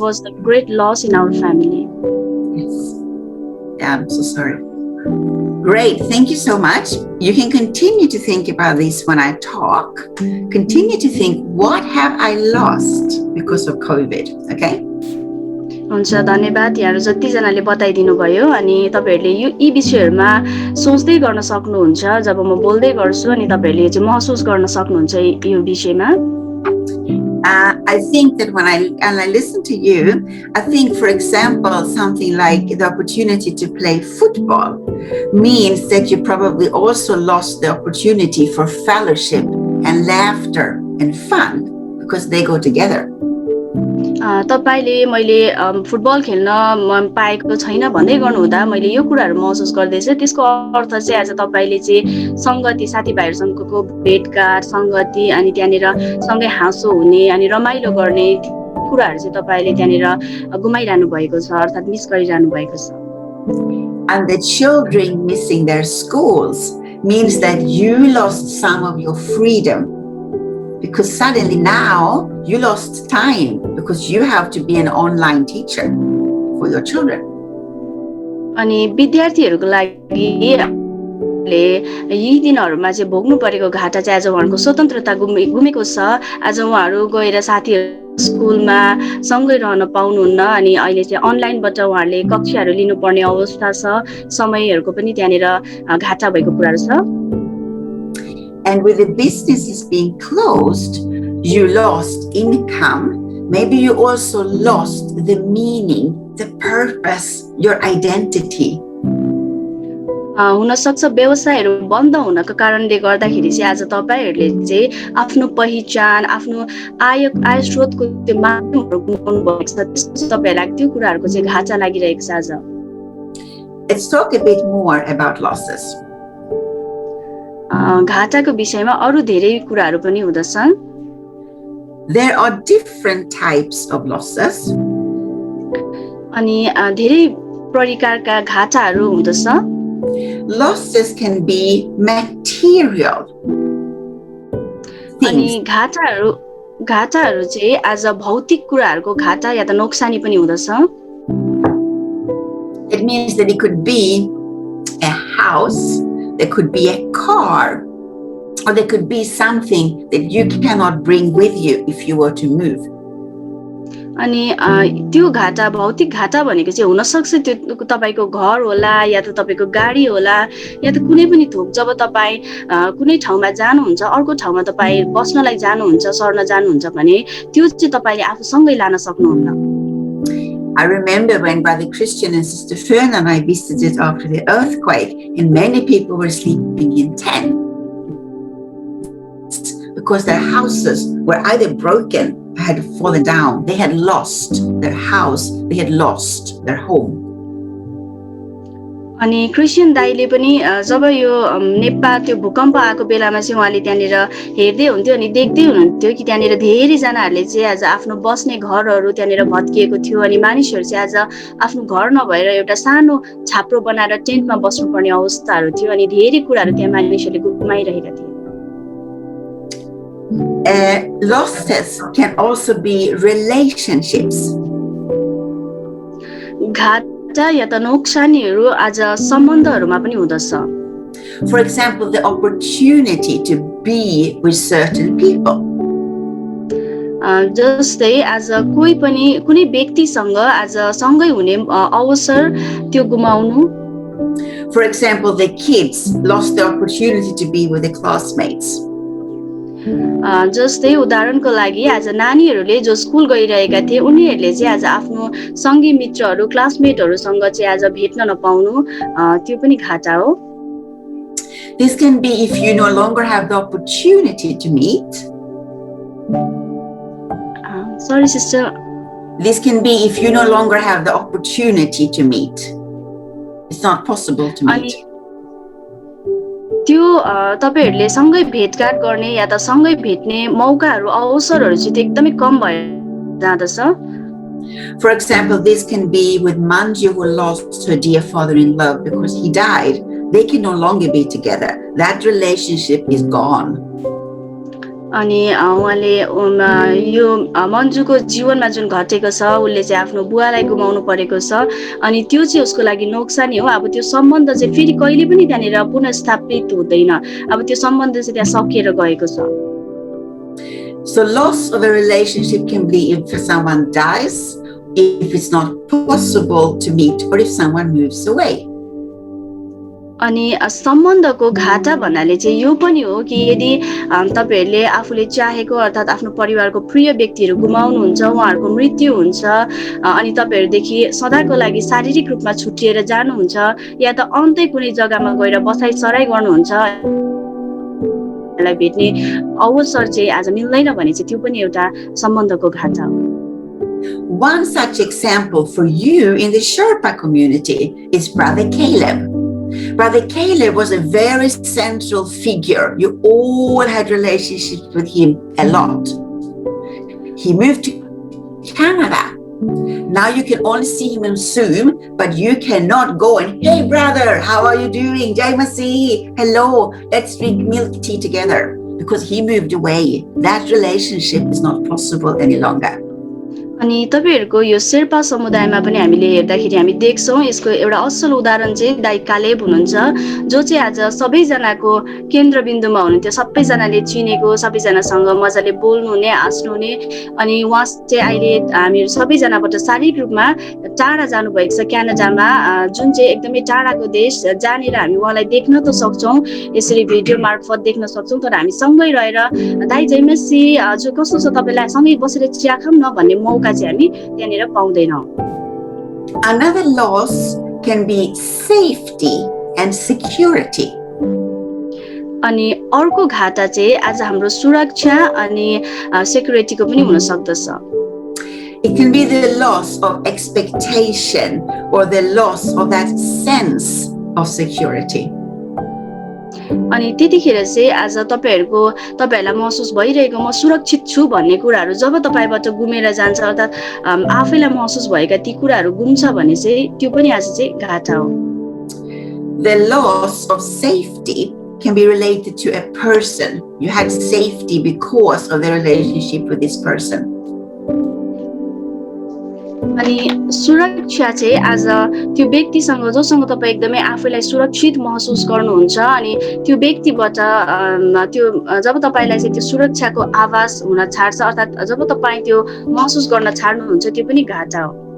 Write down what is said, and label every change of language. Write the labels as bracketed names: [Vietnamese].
[English] was a great loss in our family. Yes. Yeah, I'm so sorry. Great. Thank you so much. You can continue to think about this when I talk. Continue to think, what have I lost because of COVID? Okay? [Nepali] हुन्छ धन्यवाद यहाँहरू जतिजनाले बताइदिनु भयो अनि तपाईहरूले यी विषयहरूमा सोच्दै गर्न सक्नुहुन्छ जब म बोल्दै गर्छु अनि तपाईहरूले चाहिँ महसुस गर्न सक्नुहुन्छ यो विषयमा. [English] I think that when I listen to you, I think, for example, something like the opportunity to play football means that you probably also lost the opportunity for fellowship and laughter and fun because they go together. [Nepali] तपाईले मैले football खेल्न पाएको छैन भन्दै गर्नुहुँदा मैले यो कुराहरू महसुस गर्दैछु. त्यसको अर्थ चाहिँ आज तपाईले चाहिँ संगति साथीभाइहरूसँगको भेटघाट संगति अनि त्यहाँनिर सँगै हाँसो हुने अनि रमाइलो गर्ने कुराहरू चाहिँ तपाईले त्यहाँनिर गुमाइरहनु भएको छ अर्थात् मिस गरिरहनु भएको छ. [English] And the children missing their schools means that you lost some of your freedom. Because suddenly now you lost time because you have to be an online teacher for your children. [Nepali] अनि विद्यार्थीहरूको लागि यी दिनहरूमा चाहिँ भोग्नु परेको घाटा चाहिँ आज उहाँहरूको स्वतन्त्रता गुमेको छ. आज उहाँहरू गएर साथीहरू स्कुलमा सँगै रहन पाउनुहुन्न अनि अहिले चाहिँ अनलाइनबाट उहाँहरूले कक्षाहरू लिनुपर्ने अवस्था छ. समयहरूको पनि त्यहाँनिर घाटा भएको कुराहरू छ. [English] And with the businesses being closed, you lost income. Maybe you also lost the meaning, the purpose, your identity. [Nepali] हुन सक्छ व्यवसायहरू बन्द हुनको कारणले गर्दाखेरि चाहिँ आज तपाईहरुले चाहिँ आफ्नो पहिचान आफ्नो आय स्रोतको त्यो माध्यमहरु गुमाउनु भएको छ. तपाईहरुलाई त्यो कुराहरुको चाहिँ घाटा लागिरहेको छ आज. [English] Let's talk a bit more about losses. [Nepali] घाटाको विषयमा अरु धेरै कुराहरु पनि हुँदछन्. [English] There are different types of losses. [Nepali] अनि धेरै प्रकारका घाटाहरु हुँदछ. [English] Losses can be material. [Nepali] अनि घाटाहरु चाहिँ आज भौतिक कुराहरुको घाटा या त नोक्सानी पनि हुँदछ. [English] It means that it could be a house, there could be a car, or there could be something that you cannot bring with you if you were to move. [Nepali] अनि त्यो घाटा भौतिक घाटा भनेको चाहिँ हुन सक्छ त्यो तपाईको घर होला या त तपाईको गाडी होला या त कुनै पनि थोक जब तपाई कुनै ठाउँमा जानुहुन्छ अर्को ठाउँमा तपाई बस्नलाई जानुहुन्छ सर्न जानुहुन्छ भने त्यो चाहिँ तपाईले आफूसँगै लान सक्नुहुन्न. [English] I remember when Brother Christian and Sister Fern and I visited after the earthquake, and many people were sleeping in tents because their houses were either broken, had fallen down, they had lost their house, they had lost their home. [Nepali] अनि Christian दाइले पनि जब यो नेपाल त्यो भूकम्प आएको बेलामा चाहिँ उहाँले त्यहाँनिर हेर्दै हुन्थ्यो अनि देख्दै हुनुहुन्थ्यो कि त्यहाँनिर धेरै जनाहरूले चाहिँ आज आफ्नो बस्ने घरहरू त्यहाँनिर भत्किएको थियो अनि मानिसहरू चाहिँ आज आफ्नो घर नभएर एउटा सानो छाप्रो बनाएर टेन्टमा बस्नुपर्ने अवस्थाहरू थियो अनि धेरै कुराहरू त्यहाँ मानिसहरूले गुमाइरहेका थिए. [English] Losses can also be relationships. [Nepali] घाटा या त नोक्सानीहरू आज सम्बन्धहरूमा पनि हुँदछ. [English] For example, the opportunity to be with certain people. [Nepali] जस्तै आज कोही पनि कुनै व्यक्तिसँग आज सँगै हुने अवसर त्यो गुमाउनु. [English] For example, the kids lost the opportunity to be with the classmates. [Nepali] जस्तै उदाहरणको लागि आज नानीहरूले जो स्कुल गइरहेका थिए उनीहरूले चाहिँ आज आफ्नो सँगी मित्रहरू क्लासमेटहरूसँग चाहिँ आज भेट्न नपाउनु त्यो पनि घाटा हो। [English] This can be if you no longer have the opportunity to meet. Sorry sister. This can be if you no longer have the opportunity to meet. It's not possible to meet. [Nepali] त्यो तपाईहरुले सँगै भेटघाट गर्ने या त सँगै भेट्ने मौकाहरू अवसरहरू चाहिँ एकदमै कम भएर जाँदछ। [English] For example, this can be with Manju who lost her dear father-in-law because he died. They can no longer be together. That relationship is gone. [Nepali] अनि उहाँले यो मन्जुको जीवनमा जुन घटेको छ उसले चाहिँ आफ्नो बुवालाई गुमाउनु परेको छ अनि त्यो चाहिँ उसको लागि नोक्सानी हो। अब त्यो सम्बन्ध चाहिँ फेरि कहिले पनि त्यहाँनिर पुनर्स्थापित हुँदैन। अब त्यो सम्बन्ध चाहिँ त्यहाँ सकिएर गएको छ। [English] So loss of a relationship can be if someone dies, if it's not possible to meet, or if someone moves away. [Nepali] अनि सम्बन्धको घाटा भन्नाले चाहिँ यो पनि हो कि यदि तपाईहरुले आफूले चाहेको अर्थात आफ्नो परिवारको प्रिय व्यक्तिहरू गुमाउनुहुन्छ, उहाँहरूको मृत्यु हुन्छ अनि तपाईहरुदेखि सदाको लागि शारीरिक रूपमा छुटिएर जानुहुन्छ या त अन्तै कुनै जग्गामा गएर बसाइ सराई गर्नुहुन्छ लाई भेट्ने अवसर चाहिँ आज मिल्दैन भने चाहिँ त्यो पनि एउटा सम्बन्धको घाटा हो। [English] One such example for you in the Sherpa community is Brother Caleb. Brother Caleb was a very central figure. You all had relationships with him a lot. He moved to Canada. Now you can only see him on Zoom, but you cannot go and, hey brother, how are you doing? Jai Masi, hello, let's drink milk tea together. Because he moved away. That relationship is not possible any longer. [Nepali] अनि तपाईहरुको यो शेर्पा समुदायमा पनि हामीले हेर्दाखेरि हामी देख्छौं यसको एउटा असल उदाहरण चाहिँ दाइ कालेब हुनुहुन्छ जो चाहिँ आज सबैजनाको केन्द्रबिन्दुमा हुनुहुन्थ्यो। सबैजनाले चिनेको, सबैजनासँग मजाले बोल्नु हुने, हाँस्नु हुने अनि उहाँ चाहिँ अहिले हामीहरु सबैजनाबाट शारीरिक रूपमा टाढा जानु भएको छ क्यानाडामा, जुन चाहिँ एकदमै टाढाको देश जहाँनिर हामी उहाँलाई देख्न त सक्छौं, यसरी भिडियो मार्फत देख्न सक्छौं, तर हामी सँगै रहेर दाइ जयमसी हजुर कस्तो छ तपाईलाई सँगै बसेर चिया खाम न भन्ने मौका चाहिँ हामी त्यहाँनिर पाउँदैनौं। [English] Another loss can be safety and security. [Nepali] अनि अर्को घाटा चाहिँ आज हाम्रो सुरक्षा अनि सेक्युरिटीको पनि हुन सक्दछ। [English] It can be the loss of expectation or the loss of that sense of security. [Nepali] अनि त्यतिखेर चाहिँ आज तपाईहरुलाई महसुस भइरहेको म सुरक्षित छु भन्ने कुराहरु जब तपाईबाट गुमेर जान्छ अर्थात आफैलाई महसुस भएका ती कुराहरु गुम्छ भने चाहिँ त्यो पनि आज चाहिँ घाटा हो। [English] The loss of safety can be related to a person. You had safety because of the relationship with this person. [Nepali] अनि सुरक्षा चाहिँ आज त्यो व्यक्तिसँग जोसँग तपाई एकदमै आफैलाई सुरक्षित महसुस गर्नुहुन्छ अनि त्यो व्यक्तिबाट त्यो जब तपाईलाई चाहिँ त्यो सुरक्षाको आभास हुन छाड्छ अर्थात जब तपाई त्यो महसुस गर्न छाड्नुहुन्छ त्यो पनि घाटा हो।